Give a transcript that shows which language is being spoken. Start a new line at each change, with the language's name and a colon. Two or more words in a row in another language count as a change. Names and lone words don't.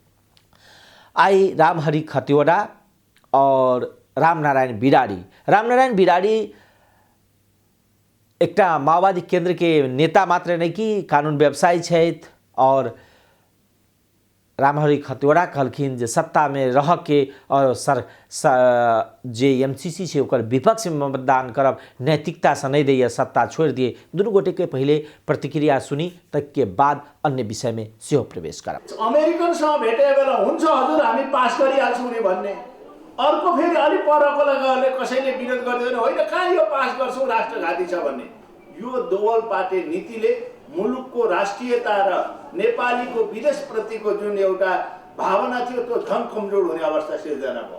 Maithili: आई रामहरि खतिवड़ा और रामनारायण बिराड़ी एकटा माओवादी केंद्र के नेता मात्र नहीं कि कानून व्यवसायी छथि और रामहरि खतिवड़ा कहलखिन जे सत्ता में रह के और जे एमसीसी छै ओकर विपक्ष में मतदान करब नैतिकता से नहीं दैए, सत्ता छोड़ दिए। दुनू गोटे के पहले प्रतिक्रिया सुनी तक के बाद अन्य विषय में सेहो प्रवेश करब।
Nepali: अमेरिकनसँग भेटे बेला हुन्छ हजुर हामी पास गरिहाल्छौँ नि भन्ने, अर्को फेरि अलि परको लगाले कसैले विरोध गर्दैन, होइन कहाँ यो पास गर्छौँ राष्ट्रघाती छ भन्ने। यो दोवल पाटे नीतिले मुलुकको राष्ट्रियता र नेपालीको विदेशप्रतिको जुन एउटा भावना थियो त्यो झन् कमजोर हुने अवस्था सिर्जना भयो।